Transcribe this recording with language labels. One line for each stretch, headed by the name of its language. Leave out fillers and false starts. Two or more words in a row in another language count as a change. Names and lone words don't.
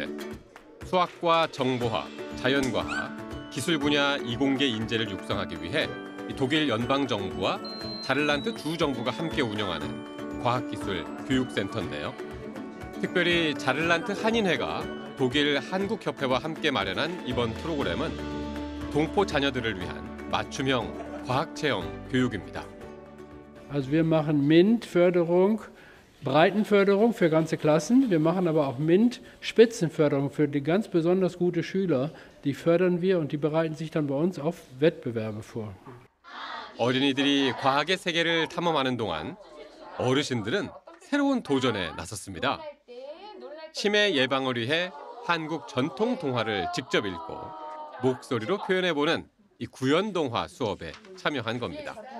Korean: 수학과 정보화, 자연과학, 기술 분야 이공계 인재를 육성하기 위해 독일 연방정부와 자를란트 주정부가 함께 운영하는 과학기술 교육센터인데요. 특별히 자를란트 한인회가 독일 한국협회와 함께 마련한 이번 프로그램은 동포 자녀들을 위한 맞춤형 과학체험 교육입니다.
German: Also wir machen MINT-Förderung, Breitenförderung für ganze Klassen. Wir machen aber auch MINT-Spitzenförderung für die ganz besonders gute Schüler. Die fördern wir und die bereiten sich dann bei uns auf Wettbewerbe vor.
Korean: 어린이들이 과학의 세계를 탐험하는 동안 어르신들은 새로운 도전에 나섰습니다. 치매 예방을 위해 한국 전통 동화를 직접 읽고 목소리로 표현해보는 이 구연 동화 수업에 참여한 겁니다.